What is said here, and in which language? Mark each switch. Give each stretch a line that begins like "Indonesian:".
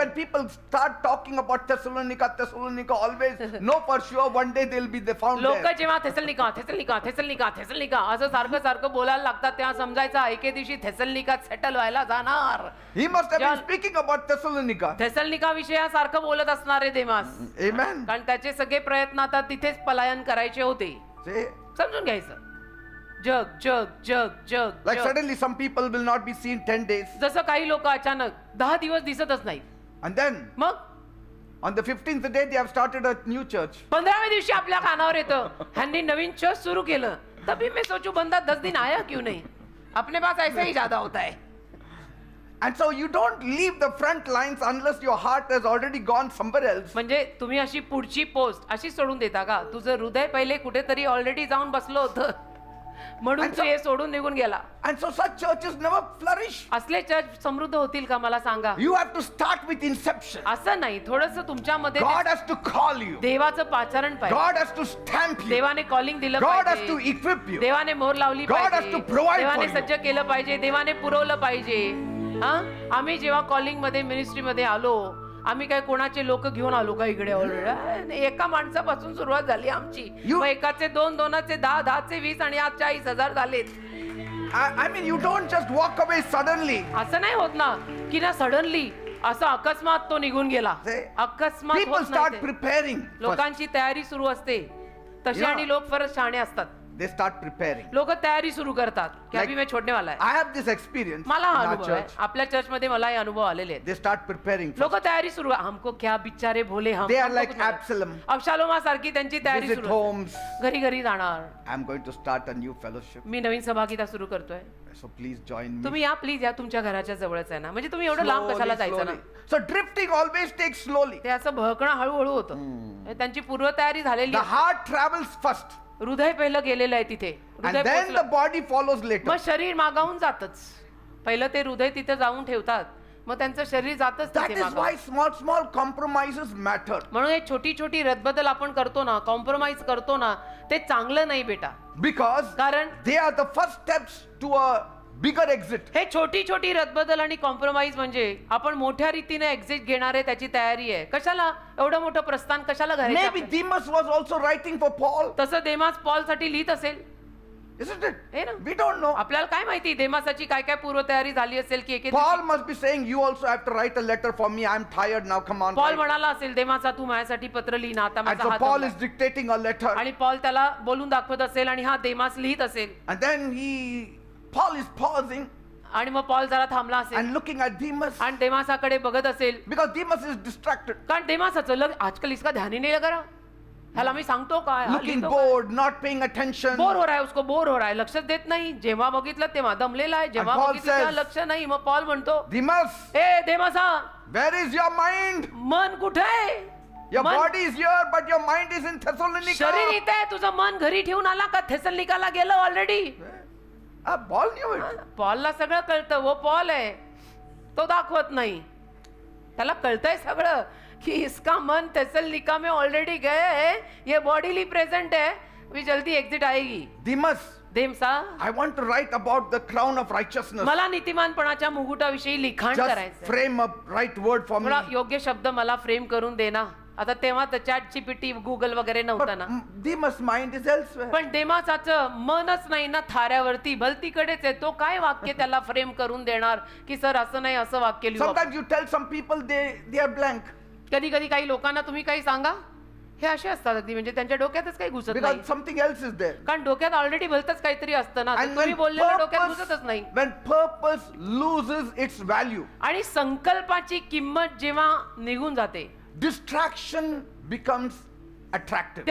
English: when people start talking about Thessalonica always know for sure one day they'll be found
Marathi: लोक
English: there.
Marathi: जेव्हा थेसलनिका असं सारखं सारखं बोलायला लागतात तेव्हा समजायचं एके दिवशी थेसलनिकात सेटल व्हायला जाणार.
English: He must have been John- speaking about Thessalonica.
Marathi: थेसलनिका विषयासारखं बोलत असणारे देमास,
English: Amen.
Marathi: कारण त्याचे सगळे प्रयत्न आता तिथेच पलायन करायचे होते.
English: See,
Marathi: समजून घ्यायचं. जग जग जग जग
English: like
Marathi: जग.
English: suddenly some people will not be seen 10 days.
Marathi: जसं काही लोक अचानक 10 दिवस दिसतच नाहीत.
English: And then
Marathi: मग
English: on the 15th day they have started a new church.
Marathi: 15व्या दिवशी आपल्या कानावर येतं ह्यांनी नवीन चर्च सुरू केलं.
Hindi: तभी मैं सोचू बंदा 10 दिन आया क्यों नहीं, अपने पास ऐसा ही ज्यादा होता है.
English: And so you don't leave the front lines unless your heart has already gone somewhere else.
Marathi: म्हणजे तुम्ही अशी पुढची पोस्ट अशी सोडून देता का, तुझं हृदय पहिले कुठेतरी ऑलरेडी जाऊन बसलं होतं म्हणून तू हे सोडून निघून गेला.
English: And so such churches never flourish.
Marathi: असले चर्च समृद्ध होतील का मला सांगा.
English: You have to start with inception.
Marathi: असं नाही, थोडस तुमच्यामध्ये
English: God has to call you.
Marathi: देवाचं पाचारण पाहिजे.
English: God has to stamp you.
Marathi: देवाने कॉलिंग दिलं
English: God has to
Marathi: पाहिजे.
English: equip you.
Marathi: देवाने मोहर लावली
English: God has
Marathi: पाहिजे.
English: to provide
Marathi: देवाने
English: for you.
Marathi: सज्ज केलं पाहिजे. देवाने पुरवलं पाहिजे. हा, आम्ही जेव्हा कॉलिंग मध्ये मिनिस्ट्री मध्ये आलो, आम्ही काय कोणाचे लोक घेऊन आलो का इकडे ऑलरेडी. एका माणसापासून सुरुवात झाली आमची. मग एकाचे 2, 2चे 10, 10चे 20 आणि आज 40,000 झालेत.
English: I mean, you don't just walk away suddenly.
Marathi: असं नाही होत ना की ना सडनली असं अकस्मात तो निघून गेला.
English: Say,
Marathi: अकस्मात
English: People
Marathi: होत
English: start
Marathi: नाही ते.
English: preparing. first.
Marathi: लोकांची तयारी सुरू असते तशी.
English: Yeah.
Marathi: आणि लोक फारच शहाणे असतात.
English: They start preparing.
Marathi: लोक तयारी सुरू करतात की
English: Like-
Hindi: अभी मैं छोडने वाला है.
English: I have this experience
Marathi: मला हा
English: in our
Marathi: अनुभव आहे,
English: church.
Marathi: आपल्या चर्च मध्ये मला हे अनुभव आलेले आहेत.
English: They start preparing.
Marathi: लोक
English: first.
Marathi: तयारी सुरू,
Hindi: हमको क्या बिचारे भोले हम.
English: They are
Hindi: हमको
English: like
Marathi: कुछ नाही.
English: Absalom.
Marathi: अबशालोमा सारखी त्यांची तयारी
English: Visit
Marathi: सुरू
English: homes.
Marathi: असते. घरी घरी जाणार.
English: I'm going to start a new fellowship.
Marathi: मी नवीन सभागिता सुरू करतोय,
English: So please join me.
Marathi: तुम्ही या प्लीज या, तुमच्या घराच्या जवळच आहे ना. म्हणजे तुम्ही एवढं लांब कशाला जायचं ना. So drifting always takes slowly. ते असं बहकणं हळूहळू होतं. त्यांची पूर्वतयारी झालेली
English: The
Marathi: आहे.
English: heart travels first.
Marathi: हृदय पहिलं गेलेलं आहे तिथे.
English: And
Marathi: हृदय
English: then the
Marathi: पोहोचलं.
English: body follows later.
Marathi: मग शरीर मागावून जातच. पहिलं ते हृदय तिथे जाऊन ठेवतात, मग त्यांचं शरीर जातच
English: That
Marathi: तिथे
English: is
Marathi: मागावून.
English: why small compromises matter.
Marathi: म्हणून हे छोटी छोटी रदबदल आपण करतो ना, कॉम्प्रोमाइज करतो ना, ते चांगलं नाही बेटा.
English: Because
Marathi: कारण
English: they are the first steps to a bigger exit.
Marathi: हे छोटी छोटी रदबदल आणि कॉम्प्रोमाइज म्हणजे आपण मोठ्या रीतीने एक्झिट घेणारे त्याची तयारी आहे. कशाला एवढं मोठं प्रस्थान कशाला
English: Maybe
Marathi: घालायचं.
English: Demas was also writing for Paul.
Marathi: तसं देमास पॉल साठी लिहित असेल.
English: Isn't it?
Marathi: हे ना,
English: We don't know.
Marathi: आपल्याला काय माहिती देमासाची काय काय पूर्वतयारी झाली असेल की एके
English: Paul must be saying, you also have to write a letter for me. I'm tired now. Come on.
Marathi: Paul
English: write."
Marathi: म्हणाला असेल देमासा तू माझ्यासाठी पत्र लिही ना, आता
English: And
Marathi: माझा
English: so
Marathi: हात
English: Paul
Marathi: दमला.
English: is dictating a letter.
Marathi: आणि पॉल त्याला बोलून दाखवत असेल आणि हा देमास लिहित असेल.
English: And then Paul is pausing
Marathi: आणि मग पॉल जरा थांबला असेल
English: and looking at Demas.
Marathi: आणि देमासाकडे बघत असेल.
English: Because Demas is distracted.
Marathi: कारण देमासाचं लग
Hindi: आजकल इसका ध्यान ही नहीं लगा रहा.
Marathi: ह्याला मी सांगतो काय, हा
English: Looking
Marathi: लिहितो काय.
English: bored, not paying attention.
Hindi: Bore हो रहा है, उसको बोर हो रहा है,
Marathi: लक्षच देत नाही. जेव्हा बघितलं तेव्हा दमलेला आहे, जेव्हा
English: And Paul
Marathi: बघितलं तेव्हा
English: says-
Marathi: लक्ष नाही. मग पॉल म्हणतो,
English: Demas,
Marathi: A देमासा,
English: where is your mind?
Marathi: मन कुठे आहे?
English: Your
Marathi: मन-
English: body is here, but your mind is in Thessalonica.
Marathi: शरीर इथे आहे, तुझं मन घरी ठेवून आला का थेसलनिकाला गेलं ऑलरेडी.
English: Paul knew it.
Marathi: पॉलला सगळं कळतं. वो पॉल आहे, तो दाखवत नाही. त्याला कळतंय सगळं
Hindi: कि इसका मन थेसलनिका में ऑलरेडी गए है, ये बॉडीली प्रेजेंट है, भी जल्दी एग्जिट आएगी.
English: Demas,
Marathi: देमसा,
English: I want to write about the crown of righteousness.
Marathi: मला नीतिमानपणाच्या मुकुटाविषयी लिखाण
English: Just
Marathi: करायचं.
English: frame a right word for me.
Marathi: थोडा योग्य शब्द मला फ्रेम करून दे ना. आता तेव्हा तर चॅट जीपीटी गुगल वगैरे नव्हता
English: But
Marathi: ना.
English: Demas' mind is elsewhere.
Marathi: पण देमासाचं मनच नाही ना थाऱ्यावरती, भलतीकडेच आहे. तो काय वाक्य त्याला फ्रेम करून देणार की सर असं नाही असं वाक्य लिहू.
English: Sometimes you tell some people they are blank
Marathi: कधी कधी काही लोकांना तुम्ही काही सांगा, हे असे असतात अगदी, म्हणजे त्यांच्या डोक्यातच काही घुसत नाही,
English: because something else is there.
Marathi: कारण डोक्यात ऑलरेडी भलतच काहीतरी असतं ना,
English: And
Marathi: तुम्ही बोललेलं डोक्यात घुसतच नाही.
English: when purpose loses its value,
Marathi: आणि संकल्पाची किंमत जेव्हा निघून जाते,
English: distraction becomes attractive.